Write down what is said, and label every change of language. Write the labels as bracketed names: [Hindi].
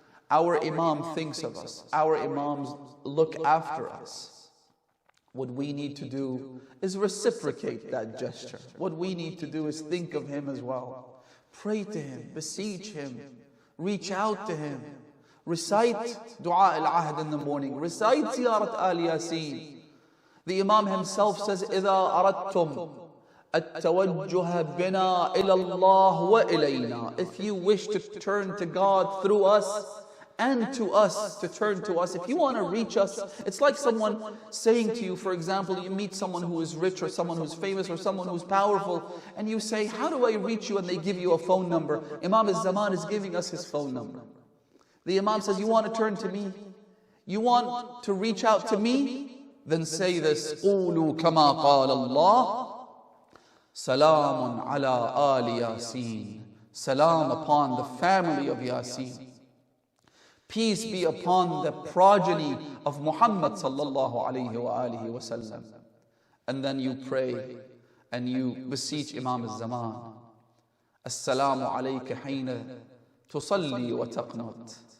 [English] Our Imam thinks of us. Our Imams look after us. What we need to do is reciprocate that gesture. What we need to do is think of him as well. Pray to him, beseech him, reach out to him. Recite Dua al-Ahd in the morning. Recite Ziyarat al-Yasin. The Imam himself says, [Arabic] إِذَا أَرَدْتُمْ التَّوَجُّهَ بِنَا إِلَى اللَّهِ وَإِلَيْنَا. [English] If you wish to turn to God through us and to us, to turn to us, if you want to reach us, it's like someone saying to you, for example, you meet someone who is rich or someone who's famous or someone who's powerful, and you say, how do I reach you? And they give you a phone number. Imam al-Zaman is giving us his phone number. The Imam says, you want to turn to me? You want to reach out to me? Then say this, [Arabic] قُولُوا كَمَا قَالَ اللَّهِ سَلَامٌ عَلَىٰ آلِ يَاسِينَ. [English] Salam upon the family of Yasin. Peace be upon the progeny of Muhammad [Arabic] sallallahu alayhi wa alihi wa sallam. [English] And then you pray, and you beseech Imam al-Zaman, [Arabic] Assalamu alayka hina tusalli wa taqnut.